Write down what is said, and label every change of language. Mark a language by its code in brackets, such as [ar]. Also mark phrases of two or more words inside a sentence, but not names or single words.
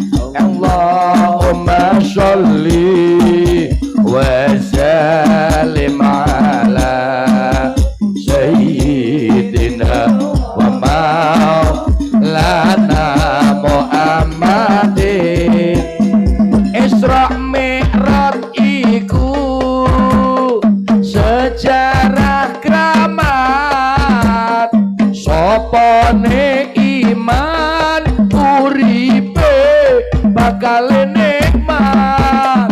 [ar] اللهم صل وسلم على سيدنا ومولانا محمد. [jv] Isra Mi'raj iku sejarah kramat sopone iman uripe bakal nikmat.